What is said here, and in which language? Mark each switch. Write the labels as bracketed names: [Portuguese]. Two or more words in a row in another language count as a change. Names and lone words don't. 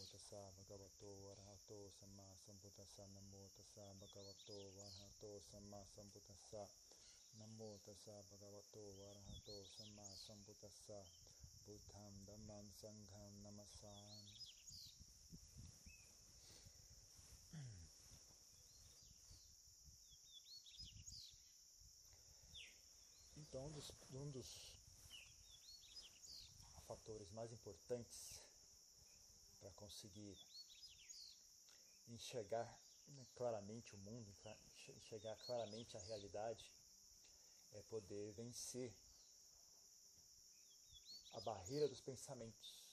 [Pali] tassa bhagavato arahato samma sambuddhassa. Namo tassa bhagavato arahato samma sambuddhassa. Namo tassa bhagavato arahato samma sambuddhassa. Buddham dhammam sangham namasami. [Portuguese] Então, um dos fatores mais importantes para conseguir enxergar claramente o mundo, enxergar claramente a realidade, é poder vencer a barreira dos pensamentos.